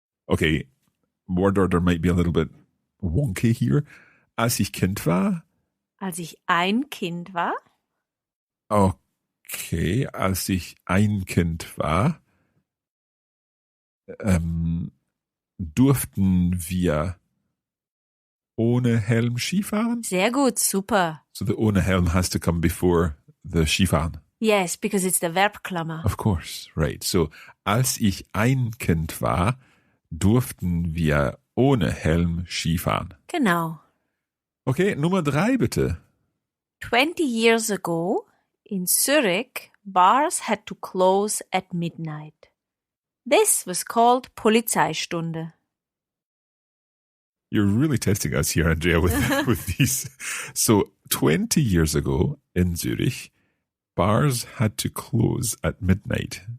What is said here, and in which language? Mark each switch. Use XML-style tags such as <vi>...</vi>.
<en>Okay, word order might be a little bit wonky here.</en> <de>Als ich Kind war. Als ich ein Kind war. Okay, als ich ein Kind war, durften wir ohne Helm Skifahren? Sehr gut, super.</de> <en>So the</en> <de>ohne Helm</de> <en>has to come before the Skifahren. Yes, because it's the Verbklammer. Of course, right.</en> <de>So, als ich ein Kind war, durften wir ohne Helm Skifahren. Genau. Okay, Nummer 3 bitte.</de> <en>20 years ago, in Zurich, bars had to close at midnight. This was called Polizeistunde. You're really testing us here, Andrea, with these. So, 20 years ago in Zurich, bars had to close at midnight.</en>